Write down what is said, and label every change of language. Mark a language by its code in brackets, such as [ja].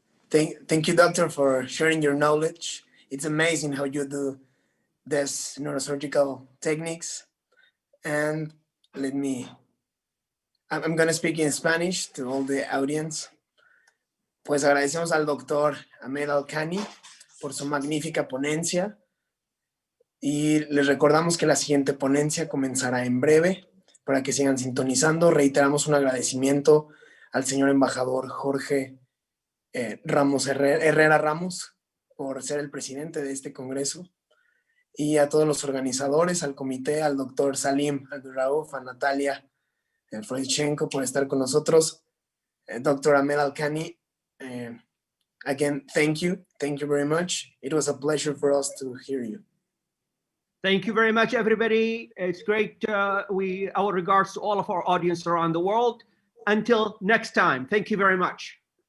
[en] Thank you, doctor, for sharing your knowledge. It's amazing how you do this neurosurgical techniques. And I'm going to speak in Spanish to all the audience. [es] Pues agradecemos al doctor Ahmed Alkhani por su magnífica ponencia. Y les recordamos que la siguiente ponencia comenzará en breve. Para que sigan sintonizando, reiteramos un agradecimiento al señor embajador Jorge Herrera Ramos por ser el presidente de este congreso, y a todos los organizadores, al comité, al doctor Salim Abdurraouf, a Natalia Freudchenko por estar con nosotros. [en] Dr. Ahmed Alkhani, again, thank you very much. It was a pleasure for us to hear you. Thank you very much, everybody. It's great. Our regards to all of our audience around the world. Until next time, thank you very much.